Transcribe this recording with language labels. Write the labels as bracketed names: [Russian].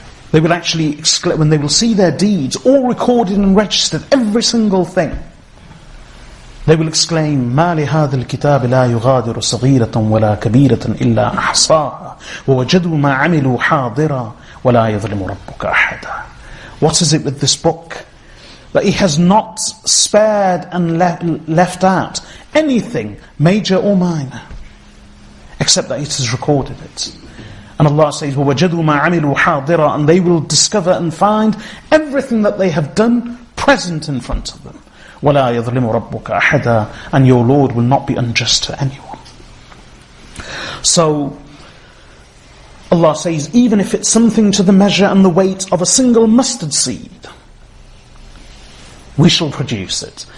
[English] they will actually exclaim, when they will see their deeds all recorded and registered, every single thing, they will exclaim, [Arabic] مَا لِهَذَا الْكِتَابِ لَا يُغَادِرُ صَغِيرَةً وَلَا كَبِيرَةً إِلَّا أَحْصَاهَا وَوَجَدُوا مَا عَمِلُوا حَاضِرًا وَلَا يَظْلِمُ رَبُّكَ أَحَدًا. [English] What is it with this book? That He has not spared and left out anything, major or minor, except that it has recorded it. And Allah says, [Arabic] وَوَجَدُوا مَا عَمِلُوا حَاضِرًا. [English] And they will discover and find everything that they have done present in front of them. [Arabic] وَلَا يَظْلِمُ رَبُّكَ أَحَدًا. [English] And your Lord will not be unjust to anyone. So, Allah says, even if it's something to the measure and the weight of a single mustard seed, we shall produce it.